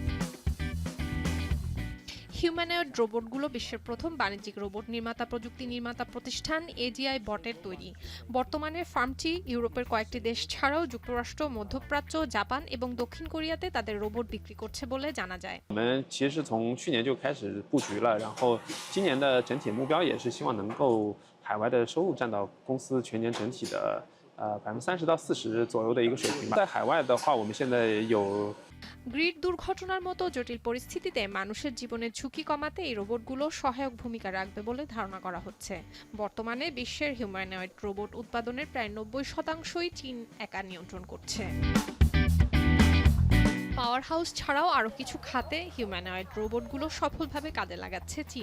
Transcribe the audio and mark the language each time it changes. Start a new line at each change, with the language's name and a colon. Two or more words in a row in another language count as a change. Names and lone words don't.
Bangla: হিউম্যানয়েড রোবটগুলো বিশ্বের প্রথম বাণিজ্যিক রোবট নির্মাতা প্রযুক্তি নির্মাতা প্রতিষ্ঠান এজিআই বটের তৈরি। বর্তমানে ফার্মটি ইউরোপের কয়েকটি দেশ ছাড়াও যুক্তরাষ্ট্র, মধ্যপ্রাচ্য, জাপান এবং দক্ষিণ কোরিয়াতে তাদের রোবট বিক্রি করছে বলে জানা যায়।
Chinese: 我们其实是从去年就开始布局了，然后今年的整体目标也是希望能够海外的收入占到公司全年整体的30%到40%左右的一个水平吧。在海外的话，我们现在有。
Bangla: গ্রিড দুর্ঘটনার মতো জটিল পরিস্থিতিতে মানুষের জীবনের ঝুঁকি কমাতে এই রোবটগুলো সহায়ক ভূমিকা রাখবে বলে ধারণা করা হচ্ছে। বর্তমানে বিশ্বের হিউম্যানয়েড রোবট উৎপাদনের প্রায় 90%ই চীন একা নিয়ন্ত্রণ করছে। পাওয়ার হাউস ছাড়াও আরও কিছু খাতে হিউম্যানয়েড রোবটগুলো সফলভাবে কাজে লাগাচ্ছে চীন।